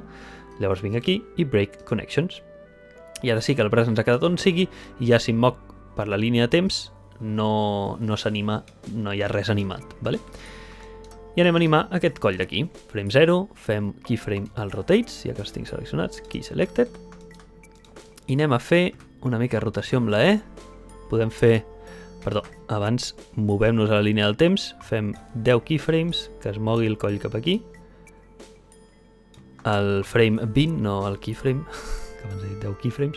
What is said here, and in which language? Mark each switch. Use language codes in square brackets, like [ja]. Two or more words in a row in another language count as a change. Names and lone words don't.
[ca] Llavors vinc aquí i [en] Break Connections. [ca] I ara sí que el braç ens ha quedat on sigui i ja si em moc per la línia de temps no s'anima, no hi ha res animat, ¿vale? I anem a animar aquest coll d'aquí. Frame 0, fem keyframe al rotates, ja que els tinc seleccionats, [en] key selected. [ca] I anem a fer una mica de rotació amb la E. Podem fer, abans movem-nos a la línia del temps, fem 10 keyframes, que es mogui el coll cap aquí. El frame 20, no el keyframe, que abans he dit 10 keyframes.